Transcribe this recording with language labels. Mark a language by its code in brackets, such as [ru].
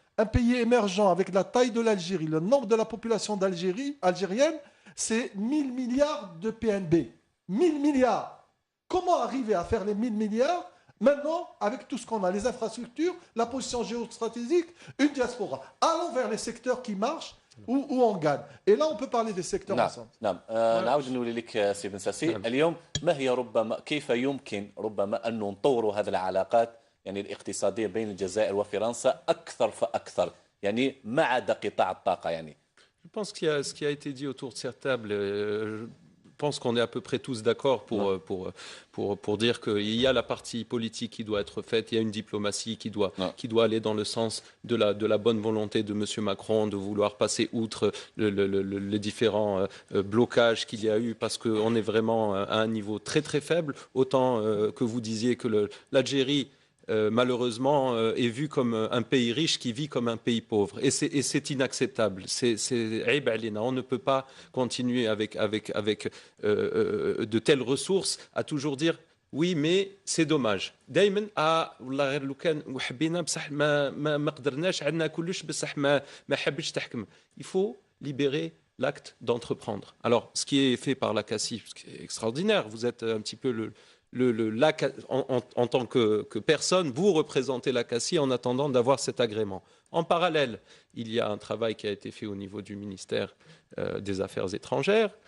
[fr] Un pays émergent avec la taille de l'Algérie, le nombre de la population algérienne, c'est 1000 milliards de PNB. 1000 milliards. Comment arriver à faire les 1000 milliards maintenant, avec tout ce qu'on a, les infrastructures, la position géostratégique, une diaspora. Allons vers les secteurs qui marchent où on gagne. Et là, on peut parler des secteurs ensemble. [ar] نعم نعود نقول لك سي بن ساسي اليوم ما هي ربما كيف يمكن ربما أن نطور هذه العلاقات يعني الاقتصادية بين الجزائر وفرنسا أكثر فأكثر يعني ما عدا قطاع الطاقة يعني. [fr] Je pense qu'il y a ce qui a été dit autour de cette table. Je pense qu'on est à peu près tous d'accord pour dire qu'il y a la partie politique qui doit être faite, il y a une diplomatie qui doit aller dans le sens de la bonne volonté de M. Macron de vouloir passer outre les différents blocages qu'il y a eu parce qu'on est vraiment à un niveau très très faible, autant que vous disiez que l'Algérie malheureusement est vu comme un pays riche qui vit comme un pays pauvre et c'est inacceptable. On ne peut pas continuer avec de telles ressources à toujours dire oui mais c'est dommage. [ar] دايما والله غير لو كان وحبينا بصح ما قدرناش عندنا كلش بصح ما حبش تحكم. [fr] Il faut libérer l'acte d'entreprendre. Alors ce qui est fait par l'Akassi, ce qui est extraordinaire, vous êtes un petit peu en tant que personne, vous représentez l'Akassi en attendant d'avoir cet agrément. En parallèle, il y a un travail qui a été fait au niveau du ministère des Affaires étrangères.